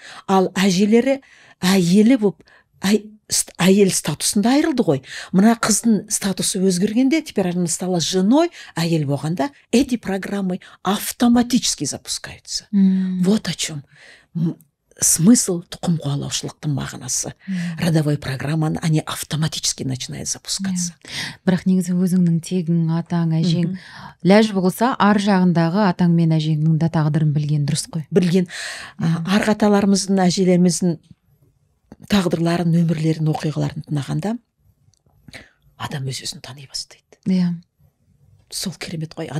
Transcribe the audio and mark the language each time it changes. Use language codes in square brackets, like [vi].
[kk] Ал әжелері әйелі болып, әйел статусында айырылды ғой. Мына қыздың статусы өзгергенде, [ru] теперь она стала женой, [kk] әйел болғанда, [ru] эти программы автоматически запускаются. Вот о чем смысл [kk] тұқым қуалаушылықтың мағынасы. [ru] Родовой программаны, они автоматически начинают запускаться. [kk] Бірақ негізі өзіңнің тегің, атаң, әжең ләж болса, ар жағындағы атаң мен әжеңнің да тағдырын білген дұрыс қой. Білген. Арғы аталарымыздың, әжелеріміздің тағдырларын, өмірлерін, оқиғаларын тыңдағанда адам өз-өзін тани бастайды. Сол керемет қой.